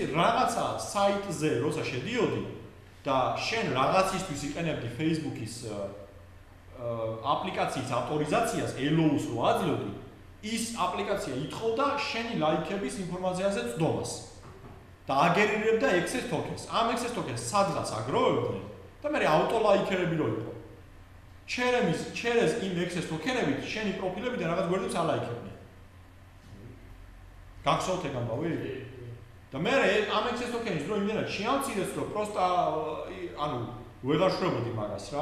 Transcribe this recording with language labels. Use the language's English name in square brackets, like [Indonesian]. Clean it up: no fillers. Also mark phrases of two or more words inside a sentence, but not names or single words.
[Georgian] რაღაცა საიტზე როცა შედიოდი და შენ რაღაცისთვის იყენებდი Facebook-ის აპლიკაციის ავტორიზაციას, allow-ს რო აძლევდი, ის აპლიკაცია ითხოვდა შენი ლაიქების ინფორმაციაზე წვდომას და აგენერირებდა [English] access tokens. [Georgian] ამ [English] access tokens [Georgian] სადღაც აგროვებდნენ და მე ავტო ლაიქერები რო იყო. ჩერეს იმ [English] access token-ებით [Georgian] შენი პროფილებიდან რაღაც გვერდებს ალაიქებდნენ. გახსოვთ ეგ ამბავი? და მე ამ [English] access token-ის [Georgian] დრო იმდენად შეამცირეს რომ პროსტა ანუ ვეღარ შვებოდი მაგას რა.